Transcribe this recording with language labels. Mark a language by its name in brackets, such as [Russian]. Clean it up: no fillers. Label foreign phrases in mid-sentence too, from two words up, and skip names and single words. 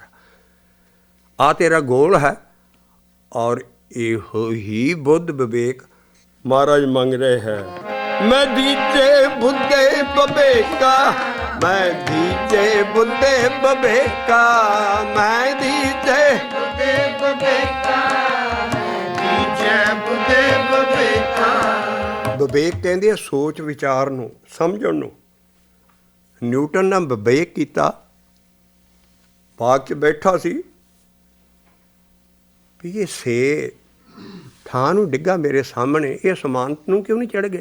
[Punjabi] ਆ ਤੇਰਾ ਗੋਲ ਹੈ। ਔਰ ਇਹੋ ਹੀ ਬੁੱਧ ਵਿਵੇਕ ਮਹਾਰਾਜ ਮੰਗ ਰਹੇ ਹੈ। ਮੈਂ ਦੀਜੇ ਬੁੱਧੇ ਬਵੇਕਾ, ਮੈਂ ਦੀਜੇ ਬੁੱਧੇ ਬਵੇਕਾ, ਮੈਂ ਦੀਜੇ ਬੁੱਧੇ ਬਬੇਕਾ, ਦੀਜੈ ਬੁੱਧੇ ਬਬੇਕਾ। ਵਿਵੇਕ ਕਹਿੰਦੇ ਆ ਸੋਚ ਵਿਚਾਰ ਨੂੰ, ਸਮਝਣ ਨੂੰ। ਨਿਊਟਨ ਨੇ ਵਿਵੇਕ ਕੀਤਾ। ਬਾਗ 'ਚ ਬੈਠਾ ਸੀ ਵੀ ਇਹ ਸੇ ਥਾਂ ਨੂੰ ਡਿੱਗਾ ਮੇਰੇ ਸਾਹਮਣੇ, ਇਹ ਅਸਮਾਨ ਨੂੰ ਕਿਉਂ ਨਹੀਂ ਚੜ੍ਹ ਗਿਆ?